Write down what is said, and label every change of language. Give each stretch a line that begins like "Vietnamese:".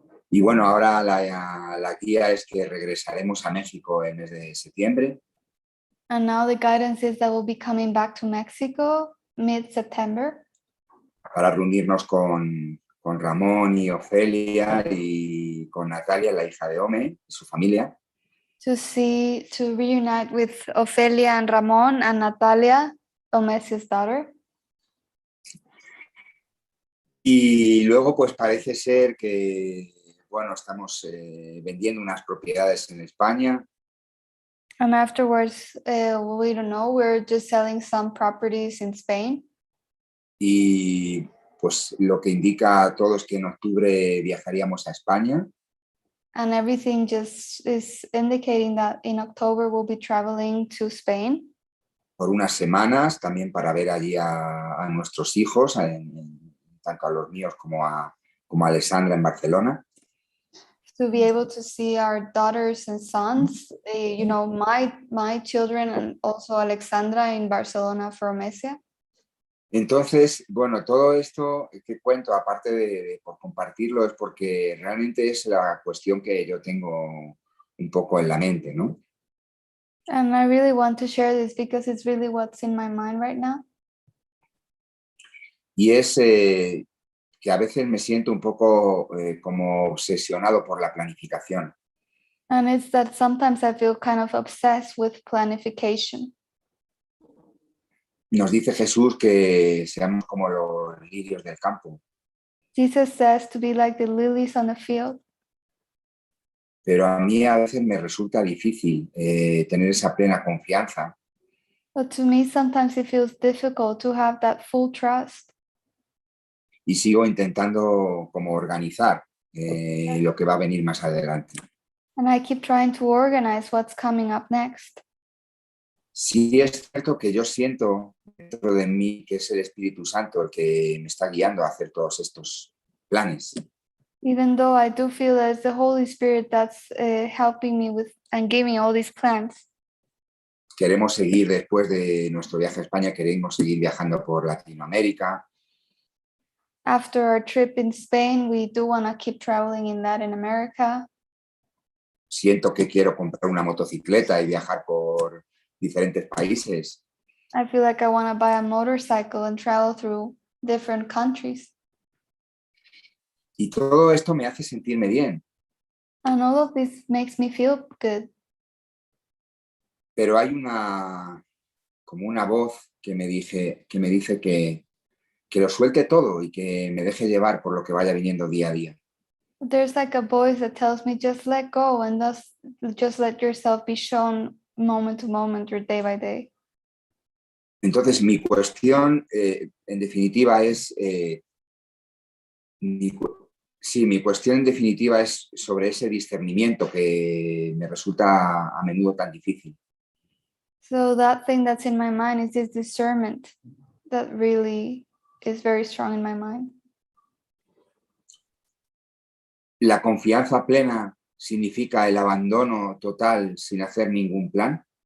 Spanish: Y bueno, ahora la guía es que regresaremos a México en el mes de septiembre.
English: And now the guidance is that we'll be coming back to Mexico mid-September
Spanish: Para reunirnos con Ramón y Ofelia y con Natalia, la hija de Ome, y su familia.
English: to reunite with Ofelia and Ramón and Natalia, Omesi's daughter.
Spanish: Y luego pues parece ser que, bueno, estamos vendiendo unas propiedades en España.
English: And afterwards, we don't know, we're just selling some properties in Spain.
Spanish: Y pues lo que indica a todos que en octubre viajaríamos a España.
English: And everything just is indicating that in October we'll be traveling to Spain.
Spanish: Por unas semanas, también para ver allí a nuestros hijos, tanto a los míos como a Alessandra en Barcelona.
English: To be able to see our daughters and sons, you know, my children and also Alexandra in Barcelona for Omesia.
Spanish: Entonces, bueno, todo esto que cuento, aparte de por compartirlo, es porque realmente es la cuestión que yo tengo un poco en la mente, ¿no?
English: And I really want to share this because it's really what's in my mind right now.
Spanish: Y es que a veces me siento un poco como obsesionado por la planificación.
English: And it's that sometimes I feel kind of obsessed with planification.
Spanish: Nos dice Jesús que seamos como los lirios del campo,
English: Jesus says to be like the lilies on the field.
Spanish: pero a mí a veces me resulta difícil tener esa plena confianza.
English: But to me, sometimes it feels difficult to have that full trust.
Spanish: Y sigo intentando como organizar lo que va a venir más adelante.
English: And I keep trying to organize what's coming up next.
Spanish: Sí es cierto que yo siento dentro de mí que es el Espíritu Santo el que me está guiando a hacer todos estos planes.
English: Even though I do feel that it's the Holy Spirit that's helping me with and giving me all these plans.
Spanish: Queremos seguir después de nuestro viaje a España, queremos seguir viajando por Latinoamérica.
English: After our trip in Spain, we do want to keep traveling in Latin America.
Spanish: Siento que quiero comprar una motocicleta y viajar por diferentes países.
English: I feel like I want to buy a motorcycle and travel through different countries.
Spanish: Y todo esto me hace sentirme bien.
English: And all of this makes me feel good.
Spanish: Pero hay como una voz que me dice que lo suelte todo y que me deje llevar por lo que vaya viniendo día a día.
English: There's like a voice that tells me just let go and just let yourself be shown moment to moment or day by day.
Spanish: Entonces mi cuestión en definitiva es mi cuestión en definitiva es sobre ese discernimiento que me resulta a menudo tan difícil.
English: So that thing that's in my mind is this discernment that really is very strong in my mind.
Spanish: La confianza plena significa el abandono total sin hacer ningún plan.